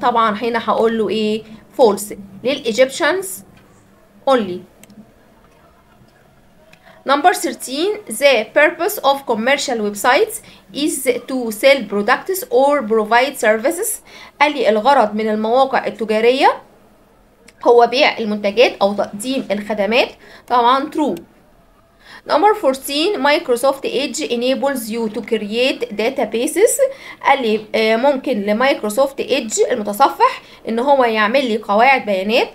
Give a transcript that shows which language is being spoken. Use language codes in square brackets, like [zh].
[ar] طبعا هنا هقول له إيه؟ فولس، [en] للإيجيبشنز only. Number 13, the purpose of commercial websites is to sell products or provide services. [ar] قال لي الغرض من المواقع التجارية هو بيع المنتجات أو تقديم الخدمات. طبعا [en] true. Number 14, Microsoft Edge enables you to create databases. [ar] قال لي ممكن لمايكروسوفت ايدج المتصفح ان هو يعمل لي قواعد بيانات.